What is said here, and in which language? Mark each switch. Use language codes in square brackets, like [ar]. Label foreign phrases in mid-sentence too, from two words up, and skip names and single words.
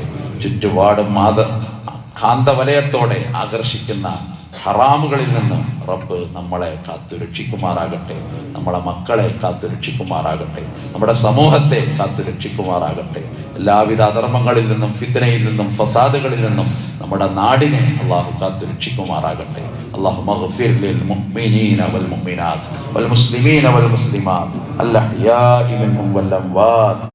[ml] ചുറ്റുപാടും കാന്തവലയത്തോടെ ആകർഷിക്കുന്ന ഹറാമുകളിൽ നിന്ന് റബ്ബ് നമ്മളെ കാത്തുരക്ഷിക്കുമാറാകട്ടെ. നമ്മളെ മക്കളെ കാത്തുരക്ഷിക്കുമാറാകട്ടെ. നമ്മുടെ സമൂഹത്തെ കാത്തുരക്ഷിക്കുമാറാകട്ടെ. എല്ലാവിധ അധർമ്മങ്ങളിൽ നിന്നും, ഫിത്നയിൽ നിന്നും, ഫസാദുകളിൽ നിന്നും നമ്മുടെ നാടിനെ അള്ളാഹു കാത്തുരക്ഷിക്കുമാറാകട്ടെ. [ar] اللهم اغفر للمؤمنين والمؤمنات والمسلمين والمسلمات الأحياء منهم والأموات